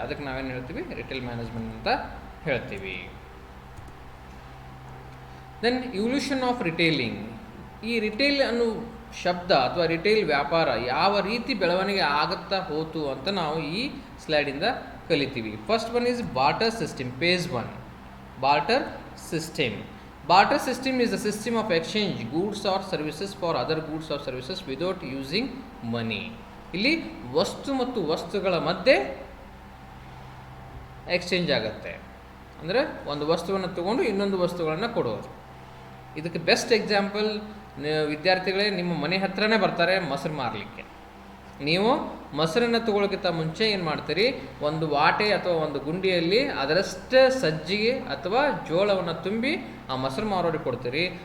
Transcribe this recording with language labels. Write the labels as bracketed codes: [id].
[kn] ಅದಕ್ಕೆ ನಾವೇನು ಹೇಳ್ತೀವಿ, ರಿಟೇಲ್ ಮ್ಯಾನೇಜ್ಮೆಂಟ್ ಅಂತ ಹೇಳ್ತೀವಿ. [en] Then evolution of retailing. [kn] ಈ ರಿಟೇಲ್ ಅನ್ನೋ ಶಬ್ದ ಅಥವಾ ರಿಟೇಲ್ ವ್ಯಾಪಾರ ಯಾವ ರೀತಿ ಬೆಳವಣಿಗೆ ಆಗುತ್ತಾ ಹೋತು ಅಂತ ನಾವು ಈ ಸ್ಲೈಡಿಂದ ಕಲಿತೀವಿ. [en] First one is barter system, page 1. Barter system. Barter system is a system of exchange goods or services for other goods or services without using money. [kn] ಇಲ್ಲಿ ವಸ್ತು ಮತ್ತು ವಸ್ತುಗಳ ಮಧ್ಯೆ ಎಕ್ಸ್ಚೇಂಜ್ ಆಗುತ್ತೆ. ಅಂದರೆ ಒಂದು ವಸ್ತುವನ್ನು ತಗೊಂಡು ಇನ್ನೊಂದು ವಸ್ತುಗಳನ್ನು ಕೊಡೋದು. ಇದಕ್ಕೆ ಬೆಸ್ಟ್ ಎಕ್ಸಾಂಪಲ್, ವಿದ್ಯಾರ್ಥಿಗಳೇ ನಿಮ್ಮ ಮನೆ ಹತ್ರನೇ ಬರ್ತಾರೆ ಮೊಸರು ಮಾರಲಿಕ್ಕೆ. ನೀವು ಮೊಸರನ್ನು ತಗೊಳ್ಳೋಕ್ಕಿಂತ ಮುಂಚೆ ಏನು ಮಾಡ್ತೀರಿ, ಒಂದು ವಾಟೆ ಅಥವಾ ಒಂದು ಗುಂಡಿಯಲ್ಲಿ ಅದರಷ್ಟೇ ಸಜ್ಜಿಗೆ ಅಥವಾ ಜೋಳವನ್ನು ತುಂಬಿ ಆ ಮೊಸರು ಮಾರೋರಿಗೆ ಕೊಡ್ತೀರಿ.